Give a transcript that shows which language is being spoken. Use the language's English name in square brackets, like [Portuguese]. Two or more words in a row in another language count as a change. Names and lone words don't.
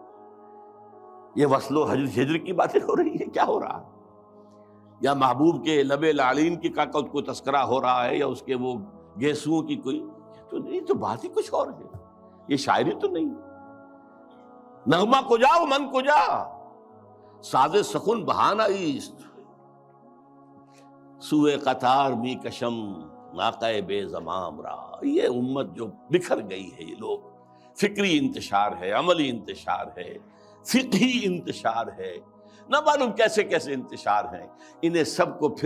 [Urdu] یہ وصل و ہجر کی باتیں ہو رہی ہے؟ کیا ہو رہا ہے؟ یا محبوب کے لب لعلین کی کا کوئی تذکرہ ہو رہا ہے، یا اس کے وہ گیسوؤں کی کوئی، تو نہیں، تو بات ہی کچھ اور ہے، یہ شاعری تو نہیں۔ [Persian] نغمہ کجا و من کجا، ساز سخن بہانہ ایست، سوئے قطار می کشم ناقہ بے زمام را۔ [Urdu] یہ امت جو بکھر گئی ہے، یہ لوگ، فکری انتشار ہے، عملی انتشار ہے، فقہی انتشار ہے، نہ معلوم کیسے کیسے انتشار ہیں، انہیں سب کو پھر